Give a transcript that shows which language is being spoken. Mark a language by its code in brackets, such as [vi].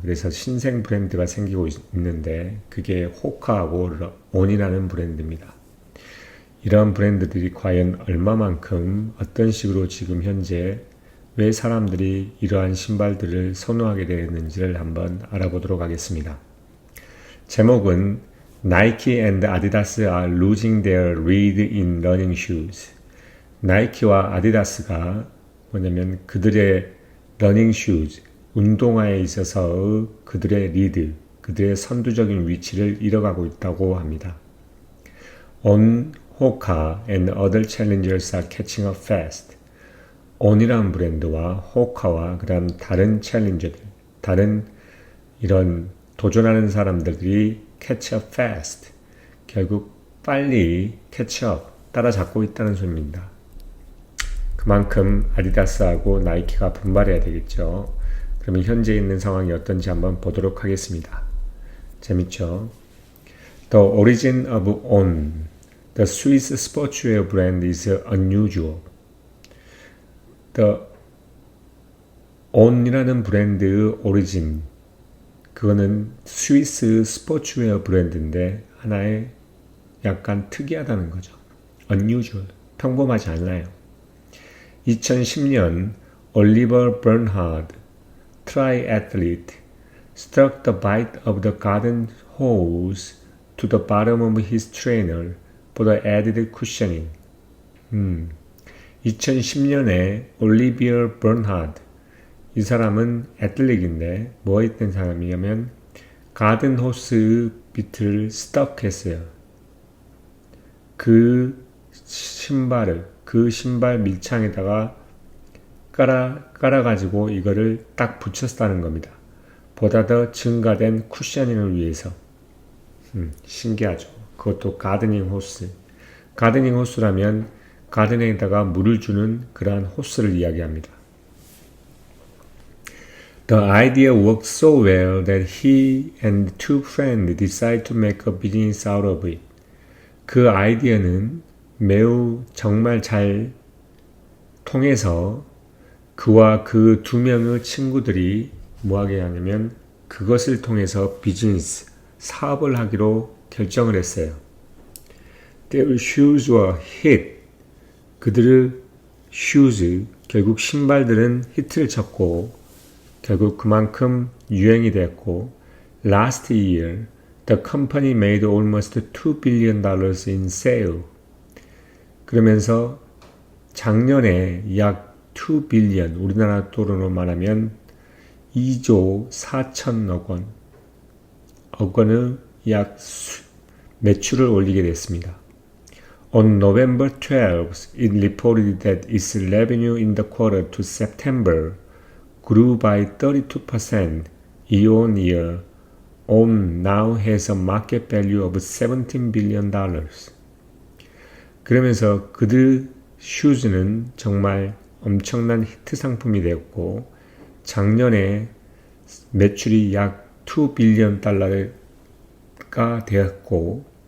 [ko] 그래서 신생 브랜드가 생기고 있는데 그게 호카하고 온이라는 브랜드입니다. 이러한 브랜드들이 과연 얼마만큼 어떤 식으로 지금 현재 왜 사람들이 이러한 신발들을 선호하게 되었는지를 한번 알아보도록 하겠습니다. [en] 제목은 Nike and Adidas are losing their lead in running shoes. [ko] 나이키와 아디다스가 뭐냐면 그들의 러닝 슈즈, 운동화에 있어서 그들의 리드, 그들의 선두적인 위치를 잃어가고 있다고 합니다. [en] On, Hoka and other challengers are catching up fast. [ko] on이라는 브랜드와 호카와 그다음 다른 챌린저들, 다른 이런 도전하는 사람들이 [en] catch up fast. [ko] 결국 빨리 catch up, 따라잡고 있다는 소리입니다. 그만큼 아디다스하고 나이키가 분발해야 되겠죠. 그러면 현재 있는 상황이 어떤지 한번 보도록 하겠습니다. 재밌죠? [en] The origin of On, the Swiss sportswear brand is unusual. [ko] The On이라는 브랜드의 오리진, 그거는 스위스 스포츠웨어 브랜드인데 하나의 약간 특이하다는 거죠. unusual, 평범하지 않아요. [en] 2010년 올리버 버n하드, triathlete, struck the bite of the garden hose to the bottom of his trainer for the added cushioning. [ko] 2010년에 올리비어 버n하드, 이 사람은 애틀릭인데 뭐 했던 사람이냐면 가든 호스의 비트를 스톡했어요. 그 신발 밀창에다가 깔아가지고 이거를 딱 붙였다는 겁니다. 보다 더 증가된 쿠셔닝을 위해서. 신기하죠. 그것도 가드닝 호스. 가드닝 호스라면 가든에다가 물을 주는 그러한 호스를 이야기합니다. [en] The idea worked so well that he and two friends decided to make a business out of it. [ko] 그 아이디어는 매우 정말 잘 통해서 그와 그 두 명의 친구들이 뭐하게 하냐면 그것을 통해서 비즈니스, 사업을 하기로 결정을 했어요. [en] Their shoes were hit. [ko] 그들의 shoes, 결국 신발들은 히트를 쳤고 결국 그만큼 유행이 됐고 [en] Last year, the company made almost $2 billion in sale. [ko] 그러면서 작년에 약 2 빌리언, 우리나라 돈으로 말하면 2조 4천억 원, 억 원의 약 매출을 올리게 됐습니다. [en] On November 12th, it reported that its revenue in the quarter to September grew by 32% year-on-year. On now has a market value of $17 billion. [ko] 그러면서 그들 슈즈는 정말 엄청난 히트 상품이 되었고 작년에 매출이 약 2 빌리언 달러가 되었고